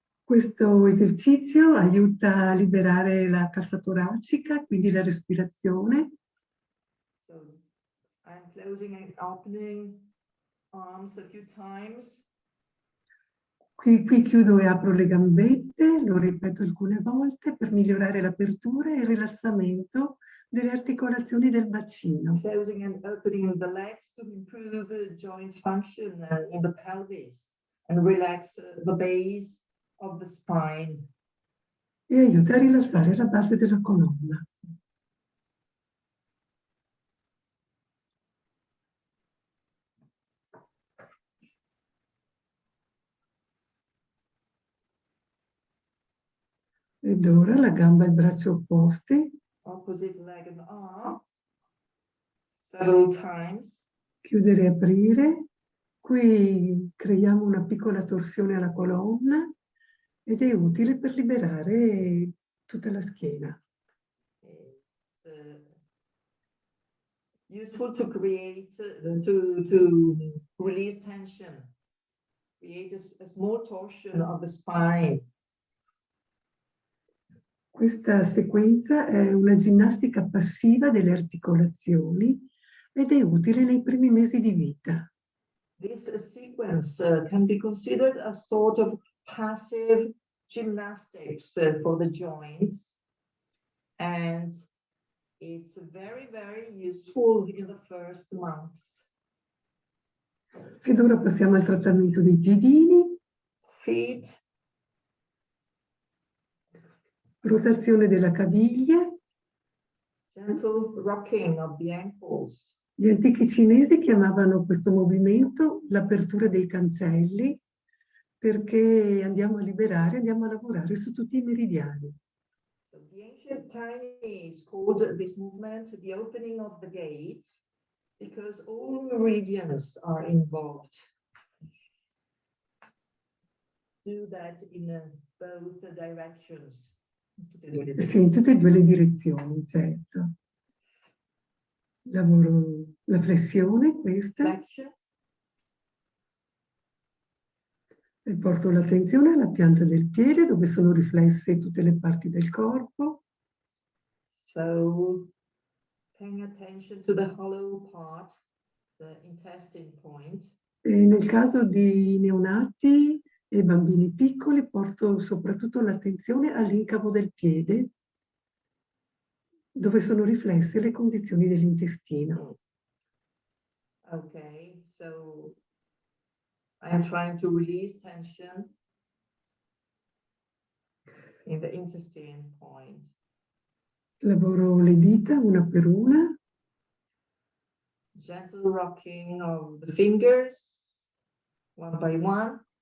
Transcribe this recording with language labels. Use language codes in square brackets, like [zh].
[it] Questo esercizio aiuta a liberare la cassa toracica, quindi la respirazione. [en] So I'm closing and opening arms a few times. [it] Qui chiudo e apro le gambette, lo ripeto alcune volte per migliorare l'apertura e il rilassamento delle articolazioni del bacino. [en] Closing and opening the legs to improve the joint function in the pelvis and relax the base of the spine. [it] E aiuta a rilassare la base della colonna. Ed ora la gamba e il braccio opposti. [en] Opposite leg and arm. Several times. [it] Chiudere e aprire. Qui creiamo una piccola torsione alla colonna ed è utile per liberare tutta la schiena. [en] It's useful to create, to release tension. Create a small torsion of the spine. [it] Questa sequenza è una ginnastica passiva delle articolazioni ed è utile nei primi mesi di vita. [en] This sequence can be considered a sort of passive gymnastics for the joints, and it's very, very useful in the first months. [it] Ed ora passiamo al trattamento dei piedini. [en] Feet. [it] Rotazione della caviglia. [en] Gentle rocking of the ankles. [it] Gli antichi cinesi chiamavano questo movimento l'apertura dei cancelli perché andiamo a liberare, andiamo a lavorare su tutti i meridiani. [en] The ancient Chinese called this movement the opening of the gates because all meridians are involved. Do that in both directions. [it] Sì, in tutte e due le direzioni, certo. Lavoro la flessione, questa. [en] Flexion. [it] E porto l'attenzione alla pianta del piede dove sono riflesse tutte le parti del corpo. [en] So, paying attention to the hollow part, the intestine point. [it] E nel caso di neonati e bambini piccoli porto soprattutto l'attenzione all'incavo del piede dove sono riflesse le condizioni dell'intestino. [en] Okay, so I am trying to release tension in the intestine point. [it] Lavoro le dita una per una. [en] Gentle rocking of the fingers, one by one.